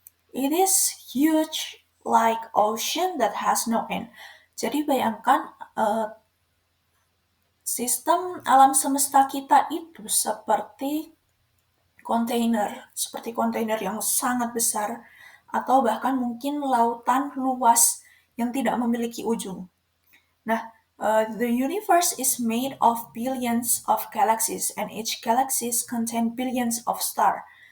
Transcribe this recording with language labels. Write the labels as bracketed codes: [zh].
[en] It is huge like ocean that has no end. [id] Jadi bayangkan sistem alam semesta kita itu seperti kontainer yang sangat besar, atau bahkan mungkin lautan luas yang tidak memiliki ujung. [en] Nah, the universe is made of billions of galaxies, and each galaxies contain billions of stars.